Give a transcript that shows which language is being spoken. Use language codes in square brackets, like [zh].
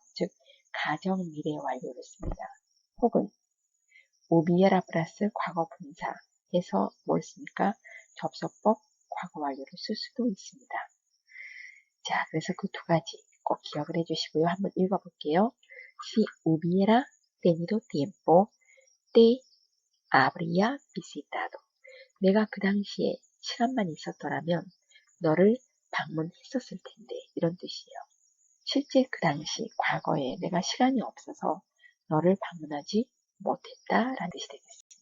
[ko] 즉 가정 미래 완료를 씁니다. 혹은 오비에라 플러스 과거 분사 해서 뭘 씁니까? 접속법 과거 완료를 쓸 수도 있습니다. 자, 그래서 그 두 가지 꼭 기억을 해주시고요. 한번 읽어볼게요. [es] Si hubiera tenido tiempo, te habría visitado. [ko] 내가 그 당시에 시간만 있었더라면 너를 방문했었을 텐데 이런 뜻이에요. 실제 그 당시 과거에 내가 시간이 없어서 너를 방문하지 못했다라는 뜻이 되겠습니다.